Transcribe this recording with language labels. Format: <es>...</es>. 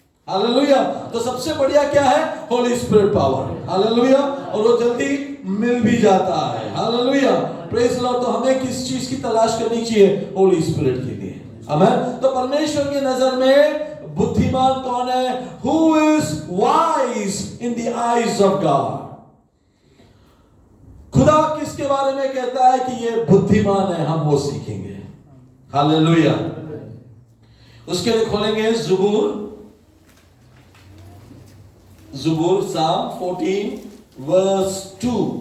<hi>Hallelujah, तो सबसे बढ़िया क्या है? Holi spirit power. हालेलुया, और वो जल्दी मिल भी जाता है। Hallelujah,</hi> <en>Praise the Lord.</en> <hi>तो हमें किस चीज की तलाश करनी चाहिए? होली स्पिरिट के लिए। आमेन। तो परमेश्वर की नजर में बुद्धिमान कौन है?</hi> <en>Who is wise in the eyes of God?</en> <hi>खुदा किसके बारे में कहता है कि ये बुद्धिमान है? हम वो सीखेंगे। हालेलुया, उसके लिए खोलेंगे ज़ुबूर साम 14 वर्स 2।</hi>